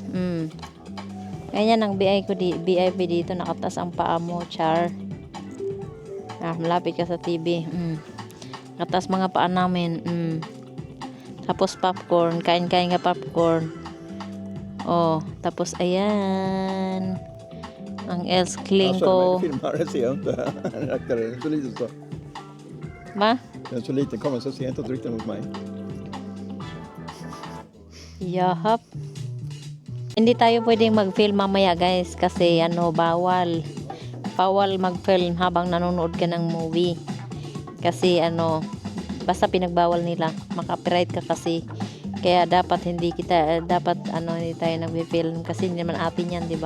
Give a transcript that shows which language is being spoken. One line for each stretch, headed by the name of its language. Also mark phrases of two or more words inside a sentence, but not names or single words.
Filipino: Ganyan ang VIP dito, nakataas ang paa mo, char. Malapit ka sa TV. Nakataas mga paa namin. Tapos popcorn, kain-kain nga popcorn. Oh, tapos ayan. Ang Eskling ko.
Swedish: Filmare ser jag inte. Den är så liten så. Ba? Den är så liten, kommer så ser jag inte riktigt mot mig. Yahap.
Filipino: Hindi tayo pwedeng mag-film mamaya, guys, kasi bawal. Bawal mag-film habang nanonood ka ng movie. Kasi basta pinagbawal nila, makapiright ka kasi. Kaya dapat hindi tayo nag-film kasi hindi naman atin yan, di ba?